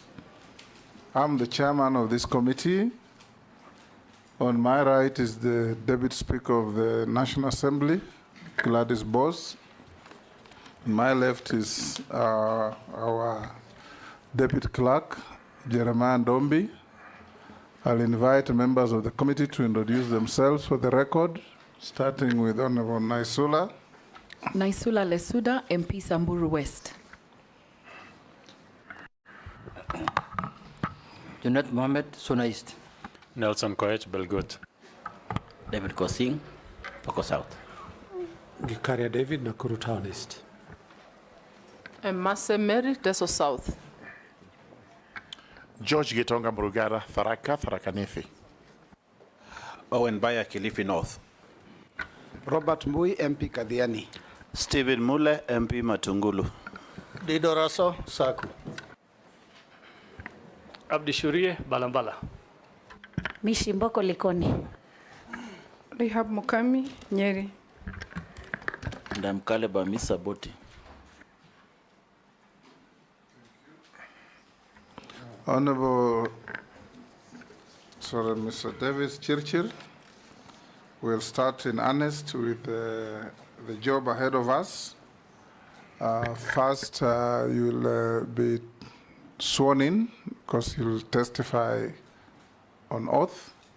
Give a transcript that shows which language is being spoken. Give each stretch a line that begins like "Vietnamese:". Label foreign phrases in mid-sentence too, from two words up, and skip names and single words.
English: I'm the chairman of this committee. On my right is the Deputy Speaker of the National Assembly, Gladys Bose. On my left is our Deputy Clerk, Jeremiah Ndombi. I'll invite members of the committee to introduce themselves for the record, starting with Honorable Naisula. Naisula Lesuda, MP Samburu West. Junet Mohamed, Suna East. Nelson Koech, Belgut. David Kosing, Poko South. Gikaria David, Nakuru Town East. Mase Mary, Teso South. George Gitonga Murugara, Tharaka Nithi. Owen Baya, Kilifi North. Robert Mbui, MP Kadhiani. Stephen Mule, MP Matungulu. Dido Raso, Saku. Abdi Shurie, Balambala. Mishimboko Likoni. Rehab Mukami, Nyeri. Ndamkale Bamisa Boti. Honorable Mr. Davis Chirchir, we'll start in earnest with the job ahead of us. First, you'll be sworn in because you'll testify on oath.